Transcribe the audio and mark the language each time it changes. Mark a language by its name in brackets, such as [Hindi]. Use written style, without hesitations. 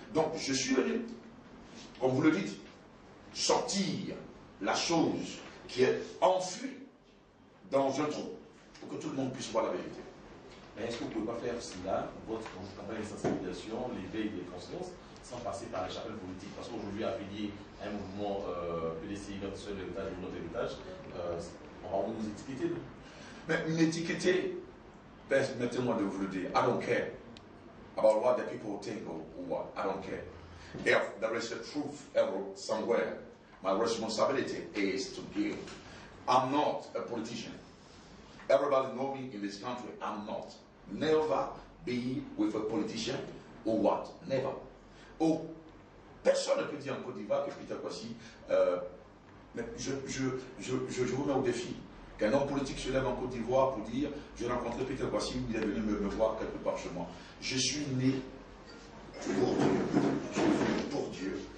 [French] Donc, je suis venu, comme vous le dites, sortir la chose qui est enfuie dans un trou pour que tout le monde puisse voir la vérité. Mais est-ce que vous ne pouvez pas faire cela, votre campagne de sensibilisation, l'éveil des consciences, sans passer par les chapelles politiques? Parce qu'aujourd'hui, affilié à un mouvement PDCI, notre seul héritage ou notre héritage, on va vous étiqueter. Mais m'étiqueter, permettez-moi de vous le dire, [English] I don't care about what the people think or what, I don't care. If there is a truth somewhere, my responsibility is to give. I'm not a politician. Everybody knows me in this country. I'm not. Never be with a politician or what? Never. [French] Oh, personne ne peut dire en Côte d'Ivoire que Peter Kwasi, mais je vous mets au défi. Qu'un homme politique se lève en Côte d'Ivoire pour dire j'ai rencontré Peter Kwasi, il est venu me voir quelque part chez moi. Je suis né pour Dieu. Je suis venu pour Dieu.